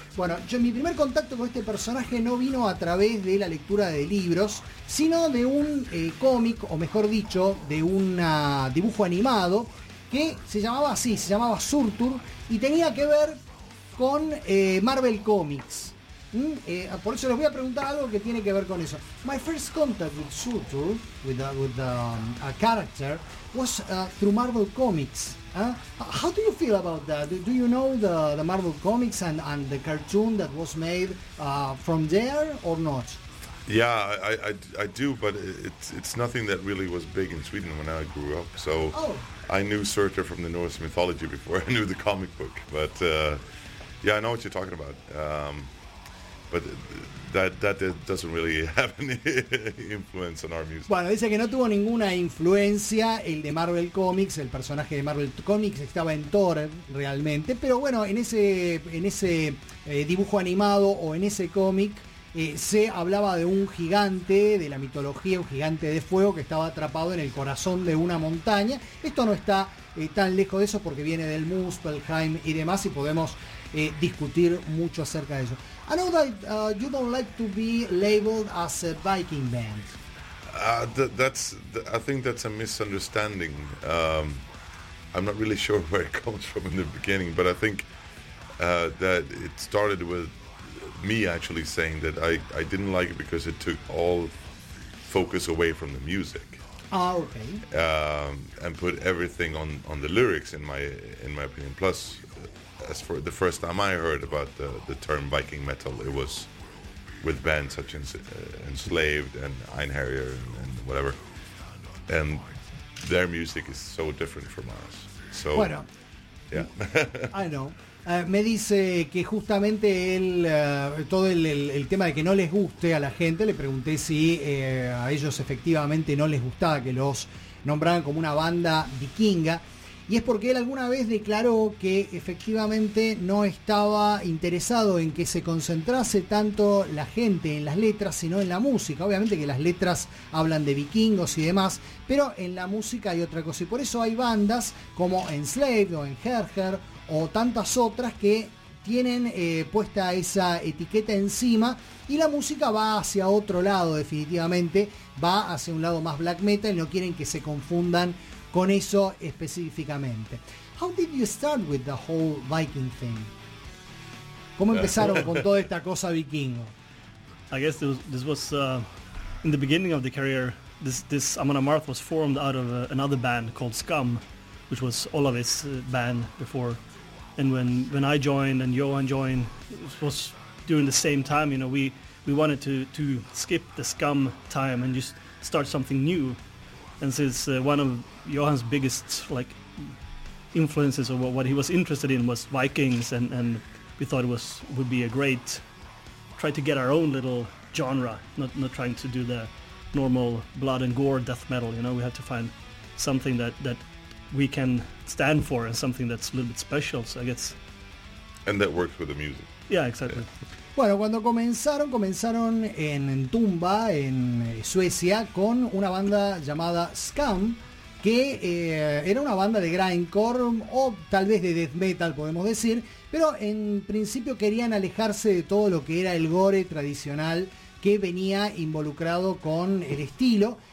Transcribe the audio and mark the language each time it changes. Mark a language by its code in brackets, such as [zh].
[es] Bueno, yo mi primer contacto con este personaje no vino a través de la lectura de libros, sino de un cómic, o mejor dicho, de un dibujo animado que se llamaba así, se llamaba Surtur, y tenía que ver con Marvel Comics. Por eso les voy a preguntar algo que tiene que ver con eso. [en] My first contact with Surtur, with a character, was through Marvel Comics. How do you feel about that? Do you know the Marvel Comics and the cartoon that was made from there or not? Yeah, I do, but it's nothing that really was big in Sweden when I grew up, so... Oh. I knew Surtur from the Norse mythology before I knew the comic book, but yeah, I know what you're talking about. But that doesn't really have any influence on our music. [es] Bueno, dice que no tuvo ninguna influencia el de Marvel Comics, el personaje de Marvel Comics estaba en Thor realmente, pero bueno, en ese dibujo animado o en ese cómic se hablaba de un gigante de la mitología, un gigante de fuego que estaba atrapado en el corazón de una montaña. Esto no está tan lejos de eso porque viene del Muspelheim y demás y podemos discutir mucho acerca de eso. [en] I know that you don't like to be labeled as a Viking band. I think that's a misunderstanding. I'm not really sure where it comes from in the beginning, but I think that it started with me actually saying that I didn't like it because it took all focus away from the music. And put everything on the lyrics, in my opinion. Plus, as for the first time I heard about the term Viking metal, it was with bands such as Enslaved and Einherjar and whatever. And their music is so different from ours. So, bueno, yeah. I know. [es] Me dice que justamente él, todo el tema de que no les guste a la gente, le pregunté si a ellos efectivamente no les gustaba que los nombraran como una banda vikinga. Y es porque él alguna vez declaró que efectivamente no estaba interesado en que se concentrase tanto la gente en las letras, sino en la música. Obviamente que las letras hablan de vikingos y demás, pero en la música hay otra cosa. Y por eso hay bandas como Enslaved o Enherjar o tantas otras que tienen puesta esa etiqueta encima, y la música va hacia otro lado definitivamente, va hacia un lado más black metal, no quieren que se confundan con eso específicamente. [en] How did you start with the whole Viking thing? [es] ¿Cómo empezaron con toda esta cosa vikingo? [en] I guess this was in the beginning of the career, this Amon Amarth was formed out of another band called Scum, which was Olavis' band before. And when I joined and Johan joined, it was during the same time, you know, we wanted to skip the Scum time and just start something new. And since one of Johan's biggest, like, influences or what he was interested in was Vikings, and we thought it would be a great try to get our own little genre, not trying to do the normal blood and gore death metal, you know. We had to find something that we can stand for and something that's a little bit special, so I guess. And that works with the music. Yeah, exactly. Yeah. [es] Bueno, cuando comenzaron en Tumba, en Suecia, con una banda llamada Scum, que era una banda de grindcore o tal vez de death metal, podemos decir, pero en principio querían alejarse de todo lo que era el gore tradicional que venía involucrado con el estilo.